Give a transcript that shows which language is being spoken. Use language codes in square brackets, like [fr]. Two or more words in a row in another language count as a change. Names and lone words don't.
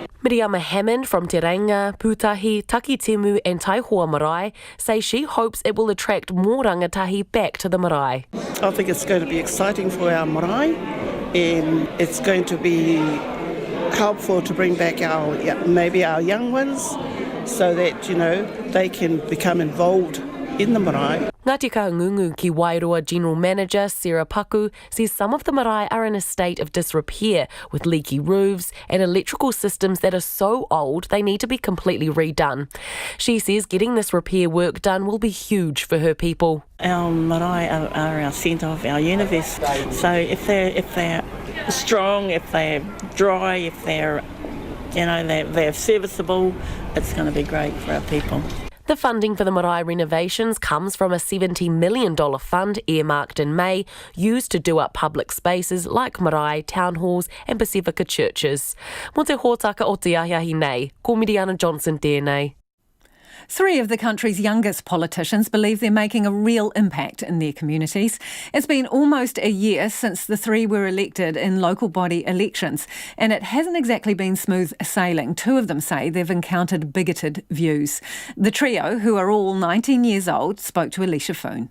[en] Miriama Hammond from Te Reinga, Pūtahi, Takitimu and Taihoa Marae say she hopes it will attract more rangatahi back to the marae. I think it's going to be exciting for our marae, and it's going to be helpful to bring back maybe our young ones so that, they can become involved in the marae. Ngāti Kahungunu ki Wairoa General Manager Sarah Paku says some of the marae are in a state of disrepair with leaky roofs and electrical systems that are so old they need to be completely redone. She says getting this repair work done will be huge for her people. Our marae are our centre of our universe. So if they're strong, if they're dry, if they're serviceable, it's going to be great for our people. The funding for the marae renovations comes from a $70 million fund earmarked in May, used to do up public spaces like marae, town halls and Pacifica churches. [mi] Mo te hōtaka o te ahiahi nei, ko Miriana Johnson tēnei. [en] 3 of the country's youngest politicians believe they're making a real impact in their communities. It's been almost a year since the 3 were elected in local body elections, and it hasn't exactly been smooth sailing. 2 of them say they've encountered bigoted views. The trio, who are all 19 years old, spoke to Alicia Foon.